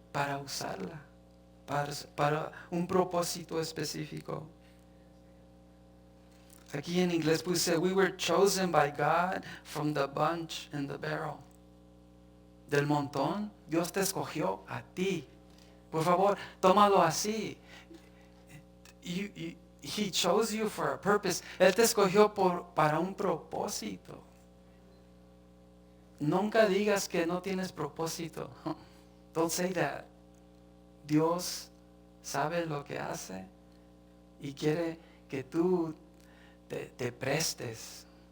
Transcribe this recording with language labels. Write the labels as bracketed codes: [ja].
[es] Para usarla, para un propósito específico. Aquí en inglés puse: [en] we were chosen by God from the bunch in the barrel. [es] Del montón, Dios te escogió a ti. Por favor, tómalo así. [en] He chose you for a purpose. [es] Él te escogió para un propósito. Nunca digas que no tienes propósito. [en] Don't say that. [es] Dios sabe lo que hace y quiere que tú te prestes.